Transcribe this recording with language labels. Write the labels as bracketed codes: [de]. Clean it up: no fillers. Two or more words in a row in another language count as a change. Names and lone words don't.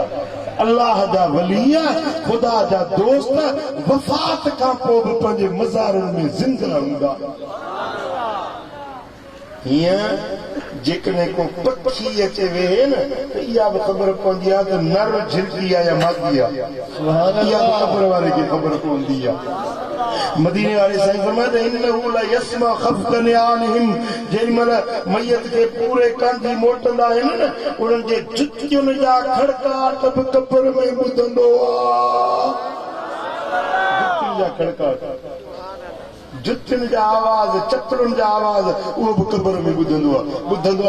[sd] अल्लाह जा वली, ख़ुदा जा दोस्त वफ़ात खां पोइ बि पंहिंजे मज़ारनि में ज़िंदा हूंदा। हीअं जेकॾहिं को पखी अचे वेहे न त इहा बि ख़बर पवंदी आहे त नर झिरकी आहे या मादी आहे। इहा बि ख़बर वारे खे ख़बर पवंदी आहे। मदीने वाले साईं फरमाए [ar] إنه لا يسمع خفق نعالهم, [sd] जेॾीमहिल मयत खे पूरे कांधी मोटंदा आहिनि न, उन्हनि जे जुतियुनि जा खड़काट बि कब्र में ॿुधंदो आहे। जुतियुनि जा खड़काट, जुतियुनि जा आवाज़, चपलुनि जा आवाज़, उहो बि कब्र में ॿुधंदो आहे।